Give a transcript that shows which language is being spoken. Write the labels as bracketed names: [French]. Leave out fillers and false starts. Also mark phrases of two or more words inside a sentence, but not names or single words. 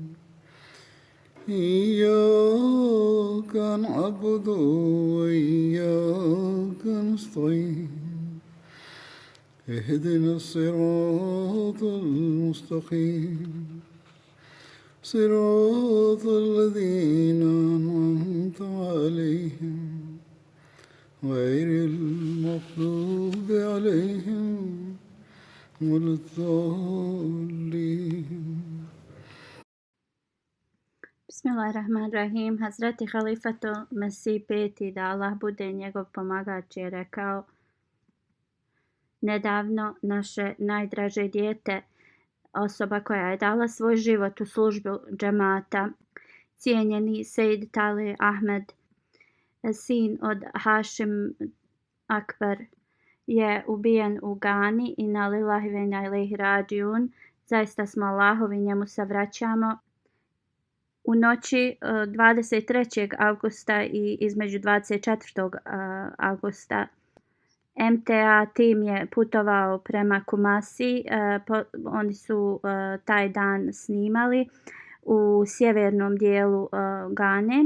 [Arabic] إياك نعبد وإياك نستعين اهدنا الصراط المستقيم صراط الذين أنعمت عليهم غير المغضوب عليهم ولا الضالين. بسم الله الرحمن الرحيم. [Bosnian] Hazreti Halifatul Mesih peti, da Allah bude njegov pomagač, je rekao: nedavno naše najdraže dijete, osoba koja je dala svoj život u službu džemata, cijenjeni Sejd Tali Ahmed, sin od Hašim Akbar, je ubijen u Gani. [Arabic] إنا لله وإنا إليه راجعون. [Bosnian] Zaista smo Allahovi, njemu se vraćamo. U noći 23. augusta i između 24. augusta MTA tim je putovao prema Kumasi. Oni su taj dan snimali u sjevernom dijelu Gane.